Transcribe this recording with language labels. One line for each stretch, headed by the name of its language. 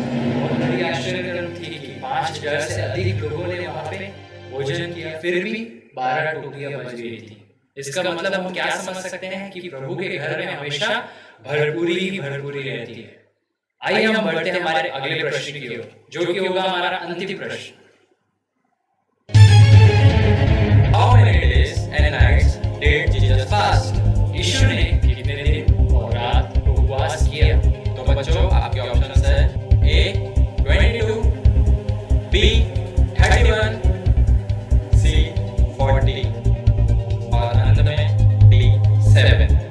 Hindi: बहुत बड़ी आश्चर्यजनक थी कि 5,000 से अधिक लोगों ने वहां पे भोजन किया, फिर भी 12 टोकरियां बच गई थी। इसका मतलब हम क्या समझ सकते हैं कि प्रभु के घर में हमेशा भरपूरी ही भरपूरी रहती है। आइए हम बढ़ते हैं हमारे अगले प्रश्न की ओर, जो कि होगा हमारा अंतिम प्रश्न।
English: How many days and nights did Jesus fast?
Hindi: यीशु ने कितने दिन और रात उपवास किया? तो बच्चों, आपके ऑप्शन है A 22, B 31, C 40 और अंत में D 7।